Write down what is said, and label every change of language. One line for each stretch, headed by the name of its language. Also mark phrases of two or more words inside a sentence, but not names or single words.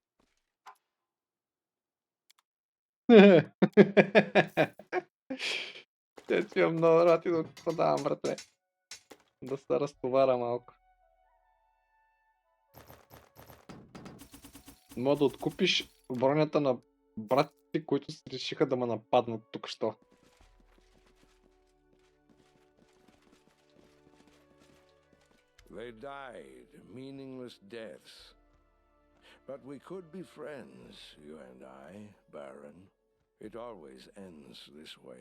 Bulgarian: Те ти имам много рад и да продавам, братле. Да се разтовара малко. Мога да откупиш бронята на братите, които се решиха да ме нападнат тук що.
English: They died meaningless deaths. But we could be friends, you and I, Baron. It always ends this way.